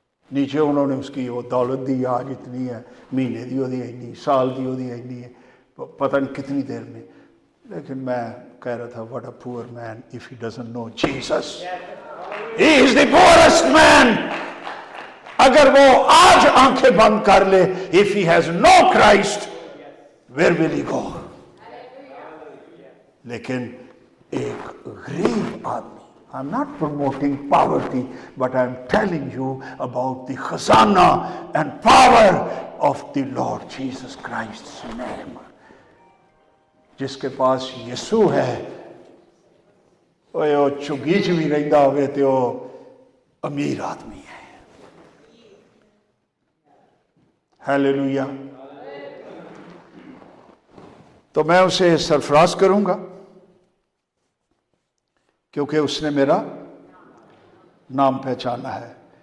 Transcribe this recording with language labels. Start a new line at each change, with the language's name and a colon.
Hindi: नीचे उन्होंने उसकी वो दौलत दी, आज इतनी है,
Punjabi: महीने दी ओदी इतनी, साल दी ओदी इतनी है,
Hindi: पता नहीं कितनी देर में। लेकिन मैं कह रहा था
English: What a poor man if he doesn't know Jesus, he is the poorest man.
Hindi: अगर वो आज आंखें बंद कर ले,
English: If he has no Christ, where will he go.
Hindi: लेकिन एक गरीब आदमी,
English: I'm not promoting poverty, but I'm telling you about the khazana and power of the Lord Jesus Christ's name.
Hindi: जिसके पास यीशु है, वो
Punjabi: चुगी च भी रहिंदा होवे ते
Hindi: वो अमीर आदमी है। हालेलुया। तो मैं उसे सरफराज करूंगा क्योंकि उसने मेरा नाम पहचाना है।